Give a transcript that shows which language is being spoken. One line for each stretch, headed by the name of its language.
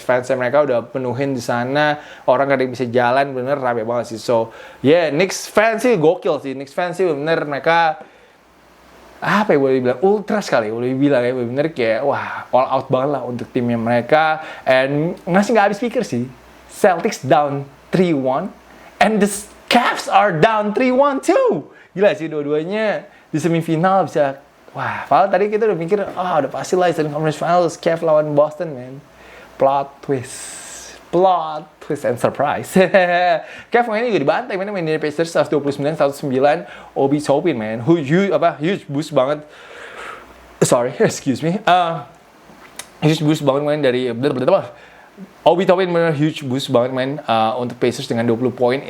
Indonesian: Fansnya mereka udah penuhin di sana. Orang gak ada yang bisa jalan, bener rame banget sih.
English: So, yeah,
Indonesian: Knicks fans sih gokil sih. Knicks fans sih bener mereka apa ya boleh dibilang ultra sekali, boleh dibilang ya bener kayak wah
English: all out
Indonesian: banget lah untuk timnya mereka. And masih nggak habis pikir sih.
English: Celtics down 3-1 and the Cavs are down 3-1 too.
Indonesian: Gila sih dua-duanya di semifinal bisa. Wah, padahal tadi kita udah mikir udah pasti lah Eastern Conference Finals Cavs lawan Boston, man.
English: Plot twist and surprise.
Indonesian: Cavs mainnya juga dibantai, main dari Pacers 129-109.
English: Obi Toppin, man, huge boost banget. Sorry, excuse me. Huge boost
Indonesian: banget main dari Obi Toppin bener
English: huge boost
Indonesian: banget main untuk Pacers dengan 20 poin.